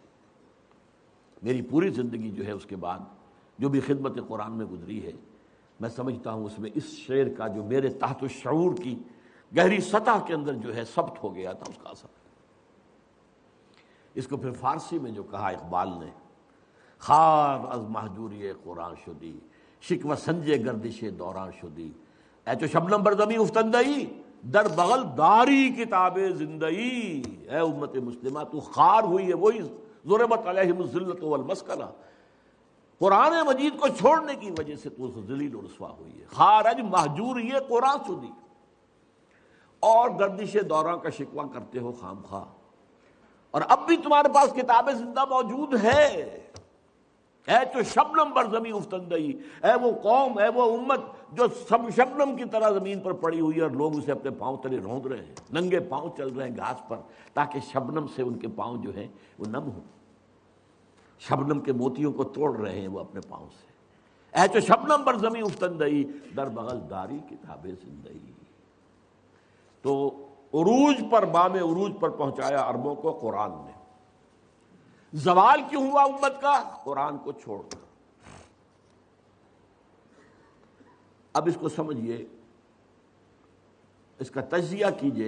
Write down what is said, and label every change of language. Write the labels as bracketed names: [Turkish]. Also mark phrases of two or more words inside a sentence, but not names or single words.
[Urdu] میری پوری زندگی جو ہے اس کے بعد جو بھی خدمت قرآن میں گزری ہے، میں سمجھتا ہوں اس میں اس شعر کا جو میرے تحت الشعور کی گہری سطح کے اندر جو ہے ثبت ہو گیا تھا، اس کا اثر. اس کو پھر فارسی میں جو کہا اقبال نے، [Persian] خار از محجوری قرآن شدی شکوہ سنجے گردش دوران شدی، اے چو شبنم بر زمیں افتندئی در بغل داری کتاب زندئی۔ [Urdu] اے امت مسلمہ تو خار ہوئی ہے وہی [Arabic] ضربت علیہم الذلۃ والمسکنہ، [Urdu] قرآن مجید کو چھوڑنے کی وجہ سے تو ذلیل و رسوا ہوئی ہے، [Persian] خارج محجور یہ قرآن شدی، [Urdu] اور گردش دوران کا شکوہ کرتے ہو خام خواہ، اور اب بھی تمہارے پاس کتاب زندہ موجود ہے۔ [Persian] اے تو شبنم بر زمین افتندئی، [Urdu] اے وہ قوم، اے وہ امت جو سب شبنم کی طرح زمین پر پڑی ہوئی ہے اور لوگ اسے اپنے پاؤں تلے روند رہے ہیں، ننگے پاؤں چل رہے ہیں گھاس پر تاکہ شبنم سے ان کے پاؤں جو ہیں وہ نم ہوں، شبنم کے موتیوں کو توڑ رہے ہیں وہ اپنے پاؤں سے۔ [Persian] اے تو شبنم بر زمین افتندئی در بغل داری کتاب زندئی۔ [Urdu] تو عروج پر، بام عروج پر پہنچایا عربوں کو قرآن نے۔ زوال کیوں ہوا امت کا؟ قرآن کو چھوڑ کر۔ اب اس کو سمجھیے، اس کا تجزیہ کیجئے۔